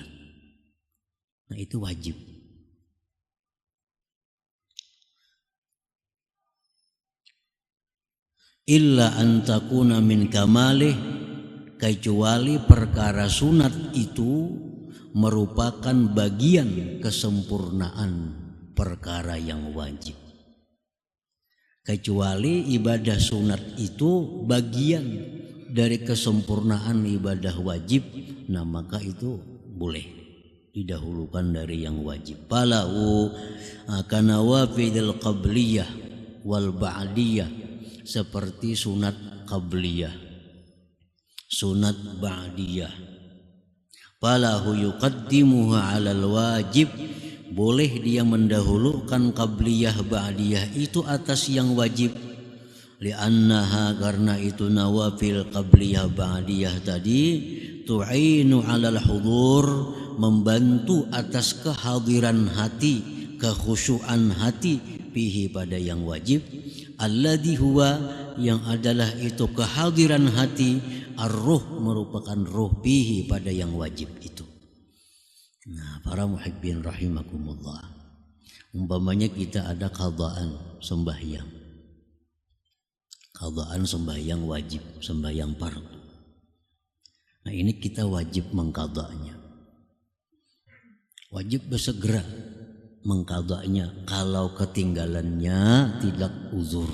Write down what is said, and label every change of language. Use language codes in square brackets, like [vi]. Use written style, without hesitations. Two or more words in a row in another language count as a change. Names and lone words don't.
[id] Nah, itu wajib. [ar] إلا أن تكون من كماله, [id] kecuali perkara sunat itu merupakan bagian kesempurnaan perkara yang wajib. Kecuali ibadah sunat itu bagian dari kesempurnaan ibadah wajib, nah maka itu boleh didahulukan dari yang wajib. [ar] فله كالنوافل القبلية والبعدية, [id] seperti sunat qabliyah, sunat ba'diyah. [ar] فله يقدمها على الواجب, [id] boleh dia mendahulukan qabliyah ba'diyah itu atas yang wajib. Li'annaha, karena itu nawafil qabliyah ba'diyah tadi [ar] تعين على الحضور, [id] membantu atas kehadiran hati, kekhusyuan hati, fihi pada yang wajib. [ar] الذي هو, [id] yang adalah itu kehadiran hati, ar-ruh, merupakan ruh, fihi pada yang wajib itu. Nah, para muhibbin rahimakumullah, umpamanya kita ada qadaan sembahyang, qadaan sembahyang wajib, sembahyang fardu. Nah, ini kita wajib mengqadanya, wajib bersegera mengqadanya kalau ketinggalannya tidak uzur.